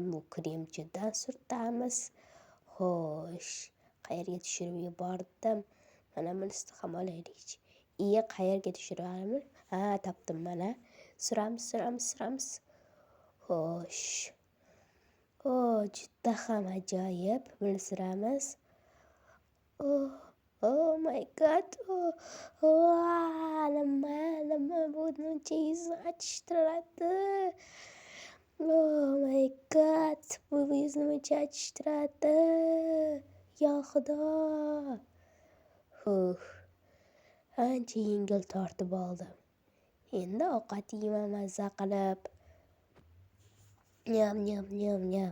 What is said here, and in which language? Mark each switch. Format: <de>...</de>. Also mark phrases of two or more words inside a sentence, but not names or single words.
<uz>Bu kremchidan surtamiz. Xo'sh, qayerga tushirib yubordim? Mana bunisini ham olaylik. Qayerga tushiramiz? Topdim mana. Suramiz. Xo'sh. Juda ham ajoyib. Buni suramiz.</uz> <en>Oh my god.</en> <uz>Nima bu buncha yuzni achishtiradi?</uz> <en>Oh my god.</en> <uz>Bu yuzni buncha achishtiradi. Yo xudo. Ancha yengil tortib oldim. Endi ovqat yeyman mazza qilib. Nyam.</uz>